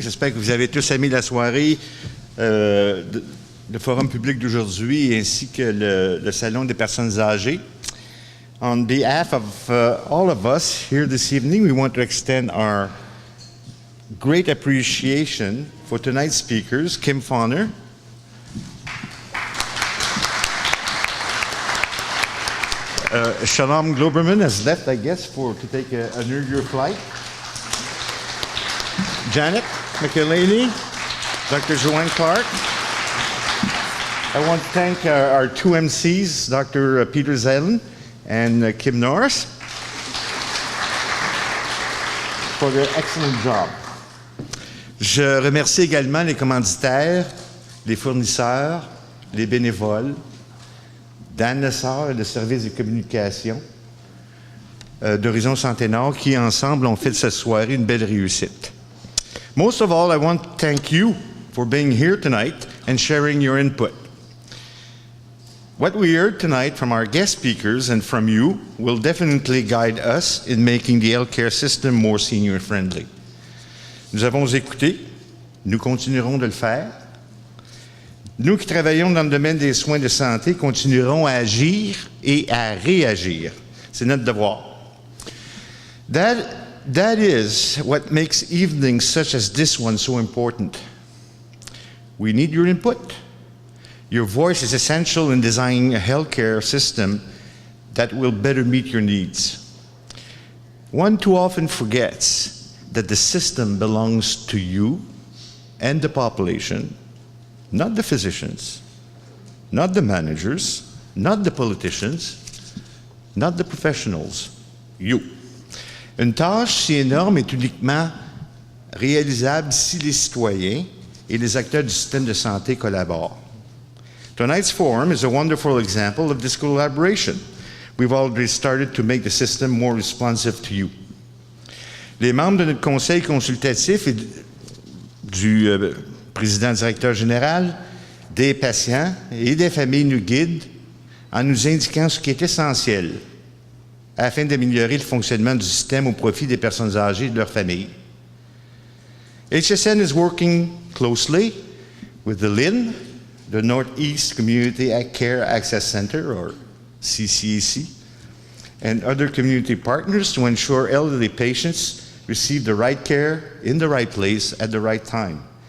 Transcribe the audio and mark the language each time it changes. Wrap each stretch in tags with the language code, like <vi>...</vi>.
<fr>J'espère que vous avez tous aimé la soirée, le forum public d'aujourd'hui ainsi que le salon des personnes âgées.</fr> <en>On behalf of all of us here this evening, we want to extend our great appreciation for tonight's speakers, Kim Fahner, Sholom Glouberman has left, I guess, to take an earlier flight. Janet MacElhenny, Dr. Joanne Clark. I want to thank our two MCs, Dr. Peter Zalan and Kim Norris, for their excellent job.</en> <fr>Je remercie également les commanditaires, les fournisseurs, les bénévoles, Dan Lessard et le service de communication d'Horizon Santé-Nord qui, ensemble, ont fait de cette soirée une belle réussite.</fr> <en>Most of all, I want to thank you for being here tonight and sharing your input. What we heard tonight from our guest speakers and from you will definitely guide us in making the healthcare system more senior-friendly.</en> <fr>Nous avons écouté, nous continuerons de le faire. Nous qui travaillons dans le domaine des soins de santé continuerons à agir et à réagir. C'est notre devoir.</fr> <en>That is what makes evenings such as this one so important. We need your input. Your voice is essential in designing a healthcare system that will better meet your needs. One too often forgets that the system belongs to you and the population, not the physicians, not the managers, not the politicians, not the professionals, you.</en> <fr>Une tâche si énorme est uniquement réalisable si les citoyens et les acteurs du système de santé collaborent.</fr> <en>Tonight's forum is a wonderful example of this collaboration. We've already started to make the system more responsive to you.</en> <fr>Les membres de notre conseil consultatif et du président directeur général, des patients et des familles nous guident en nous indiquant ce qui est essentiel afin d'améliorer le fonctionnement du système au profit des personnes âgées et de leurs familles.</fr> <en>HSN is working closely with the LIN, the Northeast Community Care Access Center, or CCAC, and other community partners to ensure elderly patients receive the right care in the right place at the right time.</en>